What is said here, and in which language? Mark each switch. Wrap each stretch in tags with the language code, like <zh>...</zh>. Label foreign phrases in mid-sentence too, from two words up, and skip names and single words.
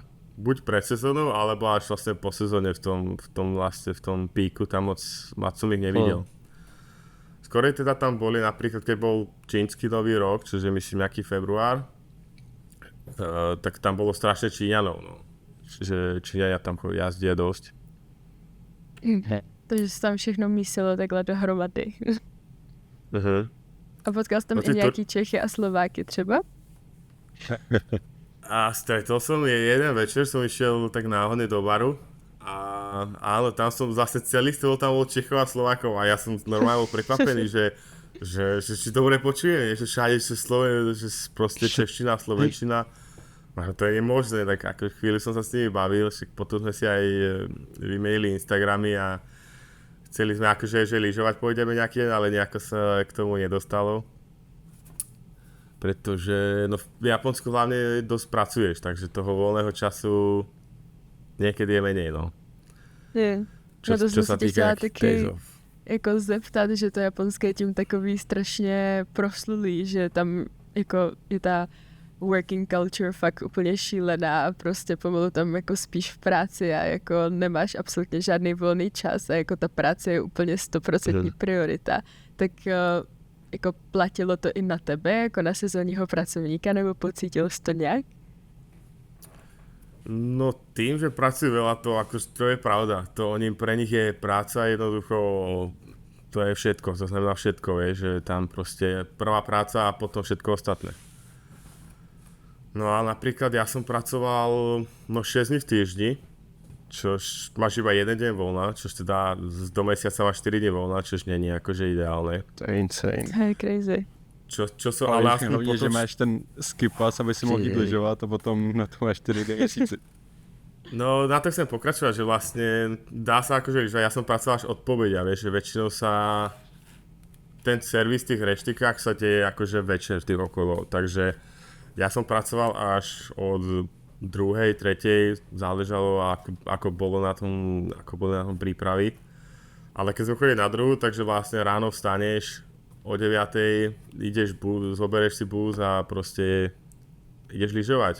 <sk>Buď pred sezónou, alebo až vlastne po sezóne v tom píku, tam moc som ich nevidel. Skorej teda tam boli napríklad, keď bol čínsky nový rok, čo je myslím nejaký február, tak tam bolo strašne Číňanov, no. Čiže Číňania tam jazdia dosť.</sk> <cs>Takže se tam všechno mísilo takhle dohromady. A potkal jsi tam i nějaký Čechy a Slováky třeba?</cs> <sk>A stretol som jeden večer, som išiel tak náhodne do baru a áno, tam som zase celý stôl tam bol Čechov a Slovákov a ja som normálne bol prekvapený, že či dobre počujem, že všade že proste čeština, slovenčina. A to je nemožné, tak ako chvíľu som sa s nimi bavil, však potom sme si aj vymenili Instagramy a chceli sme akože, že lyžovať pôjdeme nejaký deň, ale nejako sa k tomu nedostalo. Pretože no, v Japonsku hlavne dosť pracuješ, takže toho voľného času niekedy je menej, no. Je. Čo sa týka taky</sk> <cs>jako zeptat, že to japonské je tím takový strašně proslulý, že tam jako je ta</cs> <en>working culture</en> <cs>fakt úplně šílená a prostě pomalu tam jako spíš v práci a jako nemáš absolutně žádný volný čas a jako ta práce je úplně 100% priorita. Tak jako platilo to i na tebe, jako na sezónního pracovníka, nebo pocítil jsi to nějak?</cs> <sk>No tým, že pracujú veľa, to je pravda. Pre nich je práca jednoducho, to je všetko, to znamená všetko, že tam proste prvá práca a potom všetko ostatné. No a napríklad ja som pracoval 6 dní v týždni, čož máš iba jeden deň voľna, čož teda do mesiaca máš 4 dní voľna, čož nie je akože ideálne. To je insane. Hej, crazy. Čo som ale aspoň potom... že máš ten skip pass,</sk> <cs>aby si mohl jít lyžovat a potom na to máš 4 měsíce.</cs> <sk>No na to chcem pokračovať, že vlastne dá sa akože, že ja som pracoval až od pobedia, vieš, že väčšinou sa ten servis v tých reštikách sa deje akože večer v tých okolo, takže ja som pracoval až od 2., 3., záležalo ako bolo na tom prípravy, ale keď sme chodili na 2., takže vlastne ráno vstaneš o 9:00 ideš zoberieš si bus a proste ideš lyžovať.</sk>